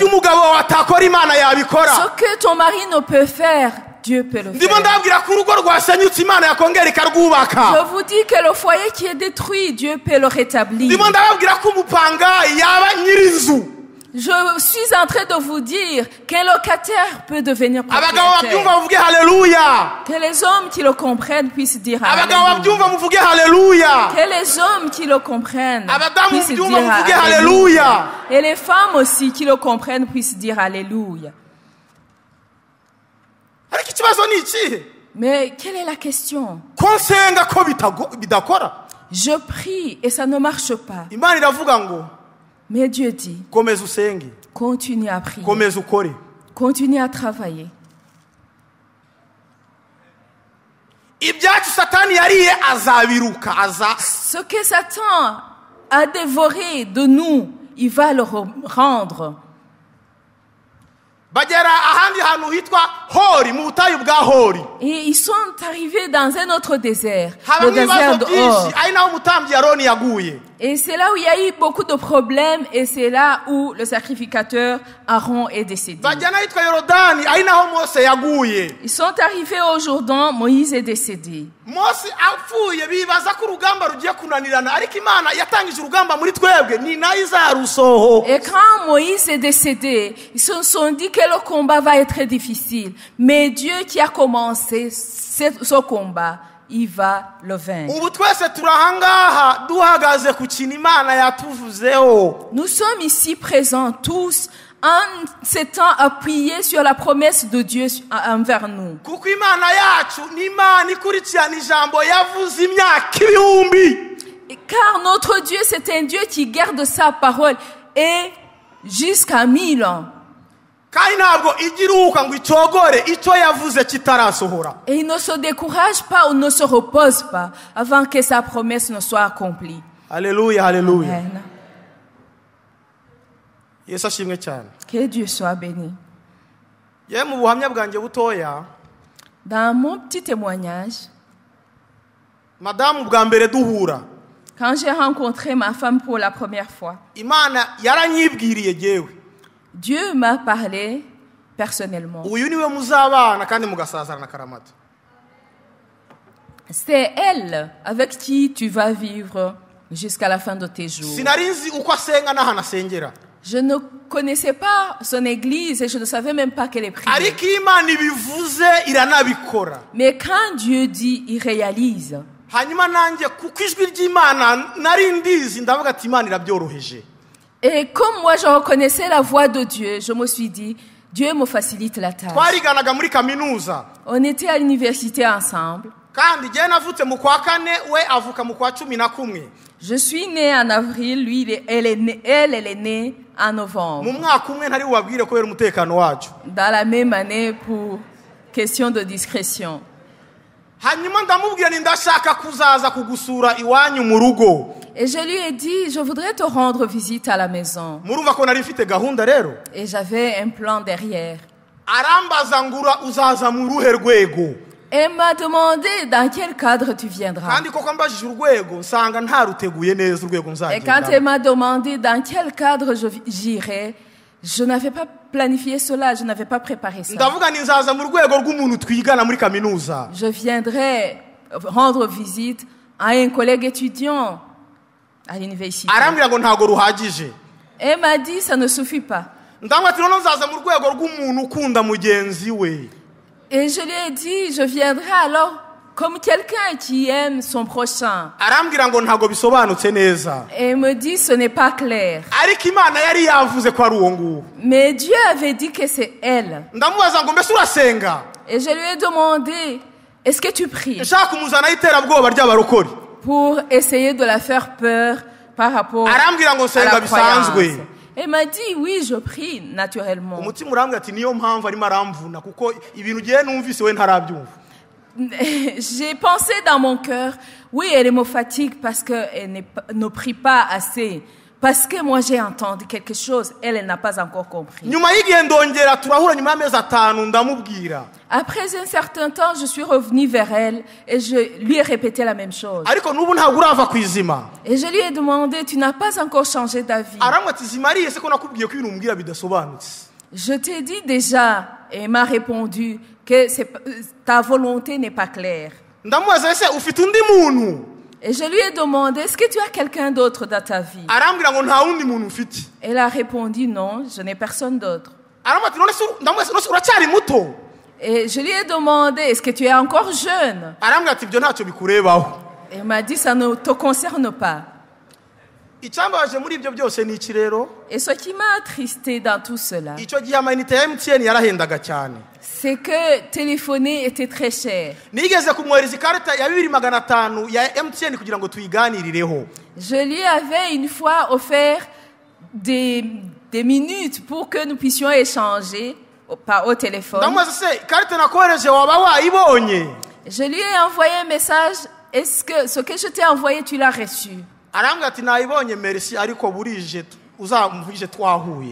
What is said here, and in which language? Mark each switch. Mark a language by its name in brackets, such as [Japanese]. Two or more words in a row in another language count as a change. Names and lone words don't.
[French] Ce que ton mari ne peut faire, Dieu peut le faire. Je vous dis que le foyer qui est détruit, Dieu peut le rétablir. Je suis en train de vous dire qu'un locataire peut devenir [Kinyarwanda] abagabo babyumva [French] propriétaire. [Kinyarwanda] muvuge haleluya, [French] Que les hommes qui le comprennent puissent dire [Kinyarwanda] abagabo [French] Alléluia. [Kinyarwanda] babyumva muvuge haleluya, [French] Que les hommes qui le comprennent [Kinyarwanda] abadamu [French] puissent dire [Kinyarwanda] mubyumva muvuge [French] Alléluia. [Kinyarwanda] haleluya. [French] Et les femmes aussi qui le comprennent puissent dire Alléluia. [Kinyarwanda] ariko ikibazo ni iki? [French] Mais quelle est la question? [Kinyarwanda] Ko nsenga ko bidakora. [French] Je prie et ça ne marche pas. [Kinyarwanda] Imana iravuga ngo [French] Mais Dieu dit, [Kinyarwanda] komeza usenge, [French] continue à prier, [Kinyarwanda] komeza ukore. [French] continue à travailler. [Kinyarwanda] Ibyacu satani yariye azabiruka, [French] Ce que Satan a dévoré de nous, il va le rendre. [Kinyarwanda] bagera ahandi hantu hitwa Hori, mu butayu bwa Hori. [French] Et ils sont arrivés dans un autre désert, le [Kinyarwanda] Habamo [French] désert [Kinyarwanda] ibibazo [French] de [Kinyarwanda] byinshi, [French] Hor. [Kinyarwanda] ari naho umutambyi Aroni yaguye. [French] Et c'est là où il y a eu beaucoup de problèmes et c'est là où le sacrificateur Aaron est décédé. [Kinyarwanda] Bajyana ahitwa Yorodani, ari naho Mose yaguye. [French] Ils sont arrivés au Jourdain, Moïse est décédé. [Kinyarwanda] Mose apfuye bibaza ko urugamba rugiye kunanirana, ariko Imana yatangije urugamba muri twebwe, ni nayo izarusoho. [French] Et quand Moïse est décédé, ils se sont dit que le combat va être difficile. Mais Dieu qui a commencé ce combat, il va le vaincre. [Kinyarwanda] Ubu twese turahangaha duhagaze ku kintu Imana yatuvuzeho. [French] Nous sommes ici présents tous en s'étant appuyés sur la promesse de Dieu envers nous. [Kinyarwanda] Kuko Imana yacu ni Imana ikurikirana ijambo yavuze imyaka ibihumbi. [French] Et car notre Dieu, c'est un Dieu qui garde sa parole et jusqu'à 1000 ans. [Kinyarwanda] Kandi ntabwo igiruka ngo icogore icyo yavuze kitarasohora. [French] Et il ne se décourage pas ou ne se repose pas avant que sa promesse ne soit accomplie. Alléluia, alléluia. Amen. [Kinyarwanda] Yesu ashimwe cyane. [French] Que Dieu soit béni. [Kinyarwanda] Yewe mu buhamya bwanjye butoya, [French] Dans mon petit témoignage, [Kinyarwanda] madamu bwa mbere duhura, [French] quand j'ai rencontré ma femme pour la première fois, [Kinyarwanda] Imana yaranyibwiriye jewe. [French] Dieu m'a parlé personnellement. [Kinyarwanda] Uyu niwe muzabana kandi mugasazarana karamata. [French] C'est elle avec qui tu vas vivre jusqu'à la fin de tes jours. [Kinyarwanda] Sinari nzi uko asenga n'ahantu asengera. [French] Je ne connaissais pas son église et je ne savais même pas qu'elle est priée. [Kinyarwanda] Ariko Imana ibivuze iranabikora. [French] Mais quand Dieu dit, il réalise. [Kinyarwanda] Hanyuma nanjye kuko ijwi ry'Imana nari ndizi ndavuga ati Imana irabyoroheje. [French] Et comme moi je reconnaissais la voix de Dieu, je me suis dit, Dieu me facilite la tâche. [Kinyarwanda] Twariganaga muri kaminuza. [French] On était à l'université ensemble. [Kinyarwanda] Kandi jye navutse mu kwa kane, we avuka mu kwa 11. [French] Je suis née en avril, lui, elle est née en novembre. [Kinyarwanda] Mu mwaka umwe ntari wabwire kubera umutekano wacu. [French] Dans la même année pour question de discrétion. [Kinyarwanda] Hanyuma ndamubwira ni ndashaka kuzaza kugusura iwanyu mu rugo. [French] Et je lui ai dit, je voudrais te rendre visite à la maison. [Kinyarwanda] Murumva ko nari mfite gahunda rero. [French] Et j'avais un plan derrière. [Kinyarwanda] Arambaza ngura uzaza mu ruhe rwego. [French] Elle m'a demandé dans quel cadre tu viendras. [Kinyarwanda] Kandi koko mbajije urwego nsanga ntaruteguye neza urwego [French] Et quand [Kinyarwanda] nzagenda. [French] elle m'a demandé dans quel cadre j'irais, je n'avais pas planifié cela, je n'avais pas préparé ça. [Kinyarwanda] Ndavuga ni nzaza mu rwego rw'umuntu twigana muri kaminuza. [French] Je viendrais rendre visite à un collègue étudiant à l'université. [Kinyarwanda] Arambwira ngo ntago ruhagije. [French] Elle m'a dit, ça ne suffit pas. [Kinyarwanda] Ndamubwira ati none nzaza mu rwego rw'umuntu ukunda mugenzi we. [French] Et je lui ai dit, je viendrai alors comme quelqu'un qui aime son prochain. [Kinyarwanda] Arambwira ngo ntago bisobanutse neza. [French] Et elle me dit, ce n'est pas clair. [Kinyarwanda] Ariko Imana yari yavuze ko ari uwo nguwo. [French] Mais Dieu avait dit que c'est elle. [Kinyarwanda] Ndamubaza ngo mbese urasenga? [French] Et je lui ai demandé, est-ce que tu pries? [Kinyarwanda] Nshaka kumuzanaho iterabwoba ry'abarokore. [French] Pour essayer de la faire peur par rapport [Kinyarwanda] Arambwira ngo [French] à [Kinyarwanda] senga [French] la croyance. [Kinyarwanda] bisanzwe. [French] Elle m'a dit, oui, je prie naturellement. [Kinyarwanda] Umutima urambwira ati niyo mpamvu arimo aramvuna kuko ibintu giye numvise we ntarabyumva. [French] J'ai pensé dans mon cœur, oui, elle me fatigue parce qu'elle ne prie pas assez. Parce que moi j'ai entendu quelque chose, elle n'a pas encore compris. [Kinyarwanda] Nyuma y'igihe ndongera turahura nyuma y'amezi 5 ndamubwira. [French] Après un certain temps, je suis revenue vers elle et je lui ai répété la même chose. [Kinyarwanda] Ariko nubu ntabwo urava kwizima. [French] Et je lui ai demandé, tu n'as pas encore changé d'avis. [Kinyarwanda] Arambwira ati zimariye se ko nakubwiye ko ibintu umbwira bidasobanutse. [French] Je t'ai dit déjà, et elle m'a répondu que ta volonté n'est pas claire. [Kinyarwanda] Ndamubaza ese ufite undi muntu? [French] Et je lui ai demandé, est-ce que tu as quelqu'un d'autre dans ta vie? [Kinyarwanda] arambwira ngo nta wundi muntu ufite. [French] Elle a répondu, non, je n'ai personne d'autre. [Kinyarwanda] arambwira ati none se uracyari muto? [French] Et je lui ai demandé, est-ce que tu es encore jeune? [Kinyarwanda] arambwira ati ibyo ntacyo bikurebaho. [French] Elle m'a dit, ça ne te concerne pas. [Kinyarwanda] icyambabaje muri ibyo byose ni iki rero? [French] Et ce qui m'a attristé dans tout cela, [Kinyarwanda] icyo gihe amayinite ya MTN yarahendaga cyane. [French] c'est que téléphoner était très cher. [Kinyarwanda] nigeze kumwohereza ikarita ya 2500 ya MTN kugira ngo tuyiganirireho. [French] Je lui avais une fois offert des minutes pour que nous puissions échanger au téléphone. [Kinyarwanda] ndamubaza se ikarita nakohereje waba wayibonye? [French] Je lui ai envoyé un message, est-ce que ce que je t'ai envoyé, tu l'as reçu? [Kinyarwanda] arambwira ati nayibonye merci ariko burije uzamvije twahuye.